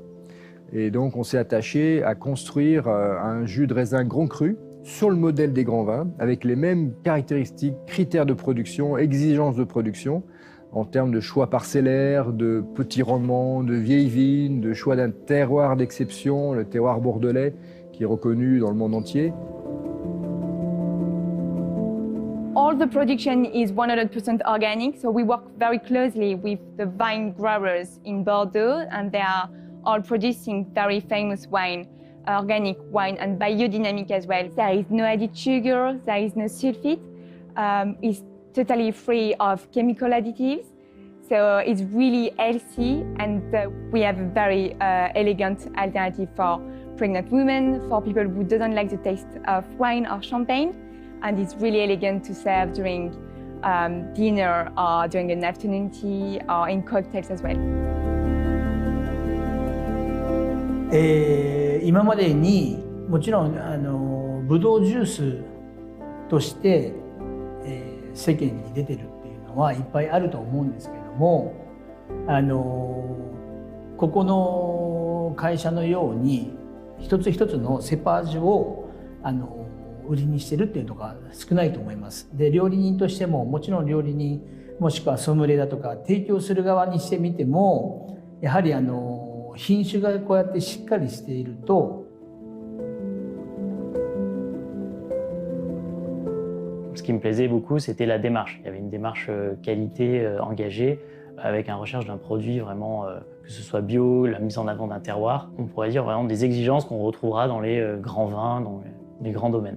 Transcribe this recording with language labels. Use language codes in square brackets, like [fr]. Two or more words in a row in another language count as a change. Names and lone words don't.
[fr] Et donc on s'est attaché à construire un jus de raisin grand cru sur le modèle des grands vins, avec les mêmes caractéristiques, critères de production, exigences de production, en termes de choix parcellaires, de petits rendements, de vieilles vignes, de choix d'un terroir d'exception, le terroir bordelais, qui est reconnu dans le monde entier. [en] All the production is 100% organic, so we work very closely with the vine growers in Bordeaux, and they are all producing very famous wine, organic wine, and biodynamic as well. There is no added sugar, there is no sulfate. It's totally free of chemical additives, so it's really healthy, and we have a very elegant alternative for pregnant women, for people who don't like the taste of wine or champagne, and it's really elegant to serve during dinner or during an afternoon tea or in cocktails as well. [ja] 今までにもちろんブドウジュースとして、世間に出てるっていうのはいっぱいあると思うんですけれども、ここの会社のように一つ一つのセパージュを売りにしてるっていうのが少ないと思います。で、料理人としてももちろん料理人もしくはソムリエだとか提供する側にしてみても、やはり品種がこうやってしっかりしていると。 [fr] Ce qui me plaisait beaucoup, c'était la démarche. Il y avait une démarche qualité engagée, avec une recherche d'un produit vraiment, que ce soit bio, la mise en avant d'un terroir. On pourrait dire vraiment des exigences qu'on retrouvera dans les grands vins, dans les grands domaines.